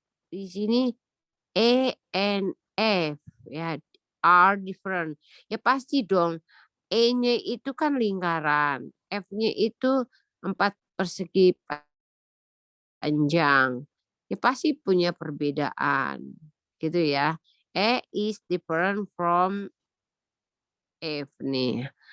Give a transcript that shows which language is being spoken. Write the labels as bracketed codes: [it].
[id] Di sini [en] A and F ya, are different. [id] Ya pasti dong. E-nya itu kan lingkaran, F-nya itu 4 persegi panjang. Ya pasti punya perbedaan. Gitu ya. [en] E is different from F nih.